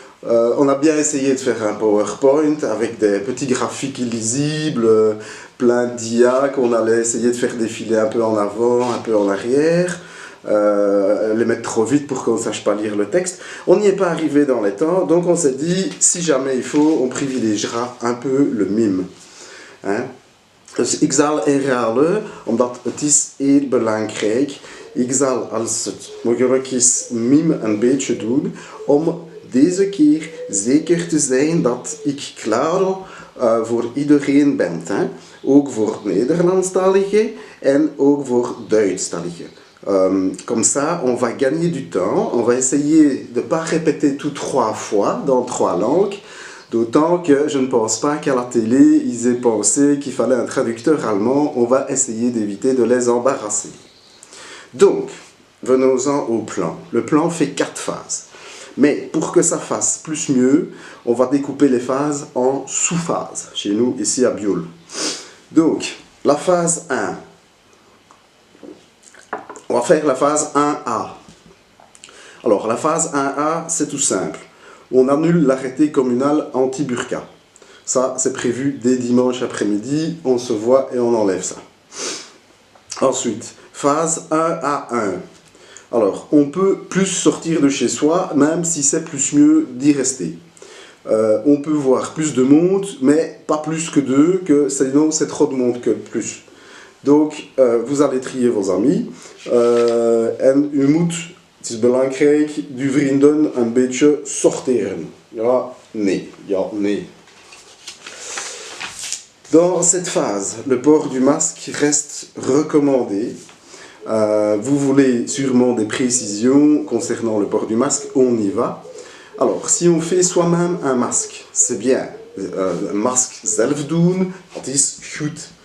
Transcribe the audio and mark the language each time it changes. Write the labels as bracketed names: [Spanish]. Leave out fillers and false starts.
[French] On a bien essayé de faire un PowerPoint avec des petits graphiques illisibles, plein d'IA qu'on allait essayer de faire défiler un peu en avant, un peu en arrière, les mettre trop vite pour qu'on ne sache pas lire le texte. On n'y est pas arrivé dans les temps, donc on s'est dit, si jamais il faut, on privilégiera un peu le mime. Hein? [Dutch] Dus ik zal herhalen, omdat het is heel belangrijk. Ik zal als het mogelijk is mime een beetje doen, om deze keer zeker te zijn dat ik klaar voor iedereen ben. Hè? Ook voor Nederlandstaligen en ook voor Duitsstaligen. [French] Comme ça, on va gagner du temps. On va essayer de ne pas répéter tout 3 fois dans 3 langues. D'autant que je ne pense pas qu'à la télé, ils aient pensé qu'il fallait un traducteur allemand. On va essayer d'éviter de les embarrasser. Donc, venons-en au plan. Le plan fait 4 phases. Mais pour que ça fasse plus mieux, on va découper les phases en sous-phases, chez nous, ici à Biol. Donc, la phase 1. On va faire la phase 1A. Alors, la phase 1A, c'est tout simple. On annule l'arrêté communal anti-burqa. Ça, c'est prévu dès dimanche après-midi. On se voit et on enlève ça. Ensuite, phase 1A1. Alors, on peut plus sortir de chez soi, même si c'est plus mieux d'y rester. On peut voir plus de monde, mais pas plus que 2, que sinon c'est trop de monde que plus. Donc, vous allez trier vos amis. [Dutch] En u moet, het is belangrijk, uw vrienden een beetje sorteren. Ja, nee. Ja, nee. [French] Dans cette phase, le port du masque reste recommandé. Vous voulez sûrement des précisions concernant le port du masque, on y va. Alors, si on fait soi-même un masque, c'est bien. Un masque [Dutch] zelf doen, dat is goed.